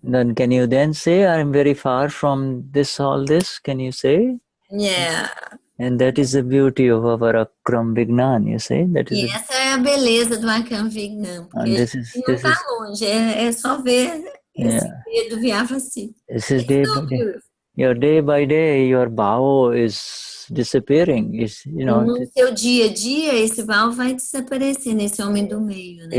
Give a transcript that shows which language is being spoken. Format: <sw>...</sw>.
<en>Then can you then say, I'm very far from all this? Can you say? Yeah. And that is the beauty of our Akram Vignan, you see?</en> <pt>E essa é a beleza do Akram Vignan. Porque não está longe, é só ver esse V do Vyavasit.</pt> <en>This is day by day, your bhava is disappearing.</en> <pt>No seu dia a dia, esse bhava vai desaparecer nesse homem do meio, né?</pt>